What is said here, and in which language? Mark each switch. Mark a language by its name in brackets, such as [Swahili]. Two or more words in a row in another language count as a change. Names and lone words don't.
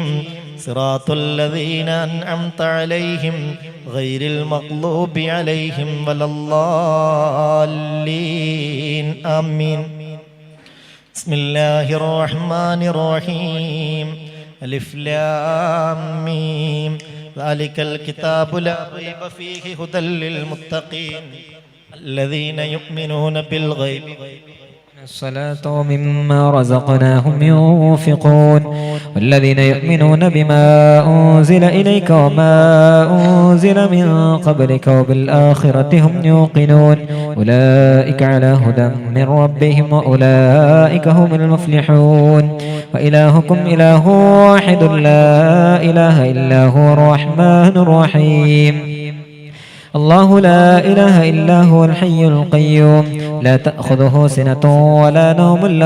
[Arabic] صراط الذين أنعمت عليهم غير المغضوب عليهم ولا الضالين. آمين. بسم الله الرحمن الرحيم. ألف لام ميم. ذلك الكتاب لا ريب فيه هدى للمتقين الذين يؤمنون بالغيب الصلاة ومما رزقناهم ينفقون والذين يؤمنون بما أنزل إليك وما أنزل من قبلك وبالآخرة هم يوقنون أولئك على هدى من ربهم وأولئك هم المفلحون وإلهكم إله واحد لا إله إلا هو الرحمن الرحيم الله لا إله إلا هو الحي القيوم لا تأخذه سنة ولا نوم له